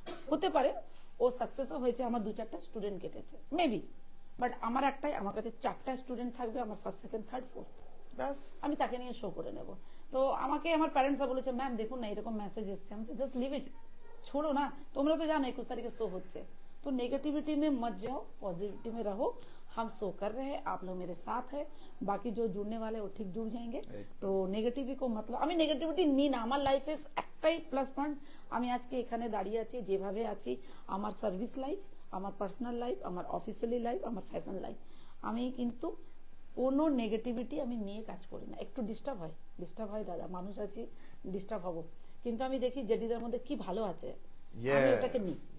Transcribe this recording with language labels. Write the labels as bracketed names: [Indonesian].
[Bangla] হতে পারে ও সাকসেসও হয়েছে, আমার 2-4টা স্টুডেন্ট কেটেছে মেবি, বাট আমার একটাই, আমার কাছে 4টা স্টুডেন্ট থাকবে, আমার ফার্স্ট সেকেন্ড থার্ড ফোর্থ, ব্যাস। আমি তাকে নিয়ে শো করে নেব। তো আমাকে আমার প্যারেন্টসরা বলেছে ম্যাম দেখুন না এরকম মেসেজ এসছে, আমি জাস্ট লিভ ইট, [Hindi] छोड़ो ना, [Bangla] তোমরা তো জানো 21 तारीख शो হচ্ছে, [Hindi] तो नेगेटिविटी में मत जाओ, पॉजिटिविटी में रहो। हम शो कर रहे हैं, आप लोग मेरे साथ है, बाकी जो जुड़ने वाले वो ठीक जुड़ जाएंगे। [Bangla] তো নেগেটিভিটি [Hindi] কো মতলব [Bangla] আমি নেগেটিভিটি নিই না, আমার লাইফে একটাই প্লাস পয়েন্ট, আমি আজকে এখানে দাঁড়িয়ে আছি যেভাবে আছি, আমার সার্ভিস লাইফ, আমার পার্সোনাল লাইফ, আমার অফিসিয়ালি লাইফ, আমার ফ্যাশন লাইফ, আমি কিন্তু কোনো নেগেটিভিটি আমি নিয়ে কাজ করি না। একটু ডিস্টার্ব হয় দাদা, মানুষ আছি, ডিস্টার্ব হব, কিন্তু আমি দেখি জেডিদের মধ্যে কি ভালো আছে, আমি ওটাকে নিই।